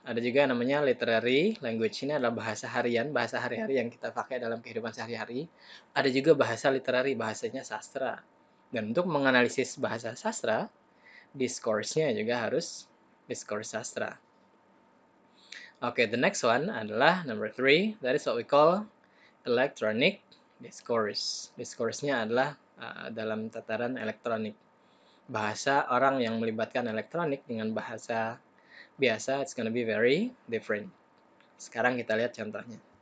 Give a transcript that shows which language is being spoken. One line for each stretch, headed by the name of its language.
Indonesian: Ada juga namanya literary language. Ini adalah bahasa harian, bahasa hari-hari yang kita pakai dalam kehidupan sehari-hari. Ada juga bahasa literary, bahasanya sastra. Dan untuk menganalisis bahasa sastra, discourse-nya juga harus discourse sastra.
English: Okay, the next one adalah number 3. That is what we call electronic discourse.
Indonesian: Discourse-nya adalah dalam tataran elektronik. Bahasa orang yang melibatkan elektronik dengan bahasa biasa,
English: it's gonna be very different.
Indonesian: Sekarang kita lihat contohnya.